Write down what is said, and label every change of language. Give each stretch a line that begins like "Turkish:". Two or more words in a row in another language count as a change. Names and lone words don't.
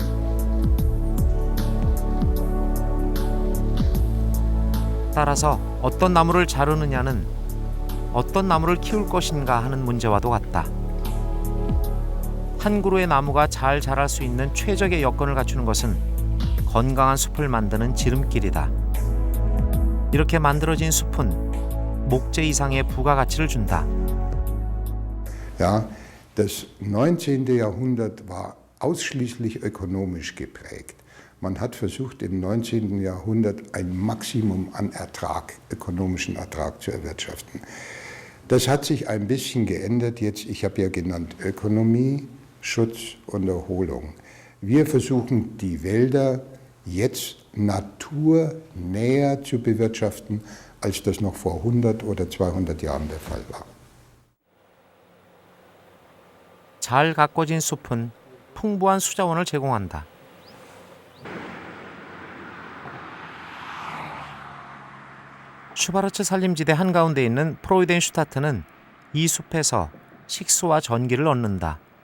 Korean: 따라서 어떤 나무를 자르느냐는 어떤 나무를 키울 것인가 하는 문제와도 같다. 한 그루의 나무가 잘 자랄 수 있는 최적의 여건을 갖추는 것은 건강한 숲을 만드는 지름길이다. 이렇게 만들어진 숲은 목재 이상의 부가가치를 준다.
German: Ja, das 19. Jahrhundert war ausschließlich ökonomisch geprägt. Man hat versucht, im 19. Jahrhundert ein Maximum an Ertrag, ökonomischen Ertrag zu erwirtschaften. Das hat sich ein bisschen geändert jetzt. Ich habe ja genannt Ökonomie, Schutz und Erholung. Wir versuchen, die Wälder jetzt naturnäher zu bewirtschaften, als das noch vor 100 oder 200 Jahren der Fall war.
Korean: 잘 가꿔진 숲은 풍부한 수자원을 제공한다. 슈바르츠 산림지대 한가운데 있는 프로이덴슈타트는 이 숲에서 식수와 전기를 얻는다.